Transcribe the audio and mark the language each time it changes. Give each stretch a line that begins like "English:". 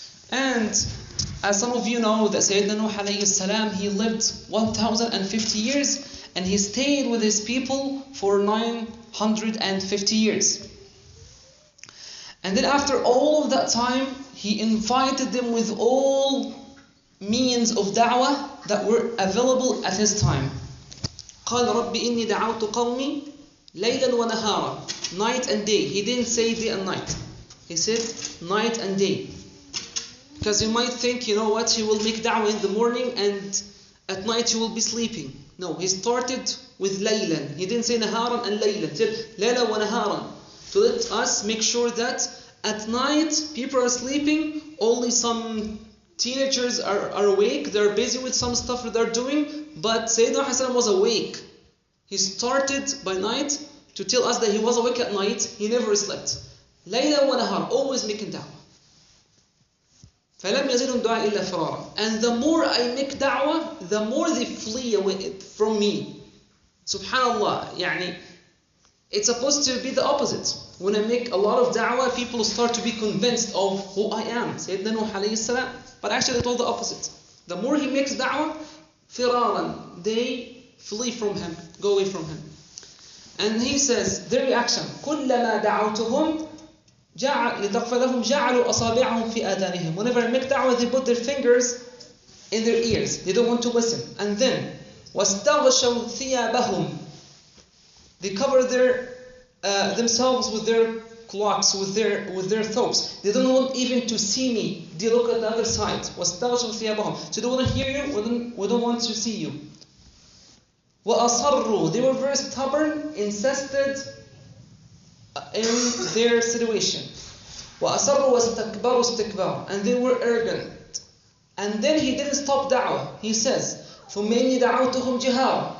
English: And as some of you know, that Sayyidina Nuh alayhi salam, he lived 1,050 years and he stayed with his people for 950 years. And then after all of that time, he invited them with all means of da'wah that were available at his time.
Arabic: قال رب إني دعوت قومي ليلا ونهارا,
English: night and day. He didn't say day and night. He said night and day. Because you might think, you know what, he will make da'wah in the morning and at night he will be sleeping. No, he started with laylan. He didn't say naharan and laylan. He said layla wa naharan. To let us make sure that at night people are sleeping, only some teenagers are awake, they're busy with some stuff that they're doing, but Sayyidina Hassan was awake. He started by night to tell us that he was awake at night, he never slept.
Arabic: Layla wa nahar,
English: always making da'wah.
Arabic: فَلَمْ يَزِلُمْ دُعَاء إِلَّا فِرَارًا.
English: And the more I make da'wah, the more they flee away from me. Subhanallah, يعني, it's supposed to be the opposite. When I make a lot of da'wah, people start to be convinced of who I am, Sayyidina Nuh alayhi salam. But actually it's all the opposite. The more he makes da'wah, firaran, they Flee from him. Go away from him. And he says, their reaction,
Arabic: كُلَّمَا دَعَوْتُهُمْ لِتَغْفَرَ لَهُمْ جَعَلُوا أَصَابِعَهُمْ فِي آذَانِهِمْ.
English: Whenever I make da'wah, they put their fingers in their ears. They don't want to listen. And then,
Arabic: وَاسْتَغْشَوْا ثِيَابَهُمْ.
English: They cover themselves with their cloaks, with their thobes. They don't want even to see me. They look at the other side.
Arabic: وَاسْتَغْشَوْا ثِيَابَهُمْ.
English: So they don't want to hear you, we don't want to see you.
Arabic: وَأَصَرُّوا.
English: They were very stubborn, insisted in their situation.
Arabic: وَأَصَرُّوا وَاسْتَكْبَرُوا اسْتِكْبَارًا.
English: And they were arrogant. And then he didn't stop da'wah. He says,
Arabic: ثُمَّ إِنِّي دَعَوْتُهُمْ جِهَارًا.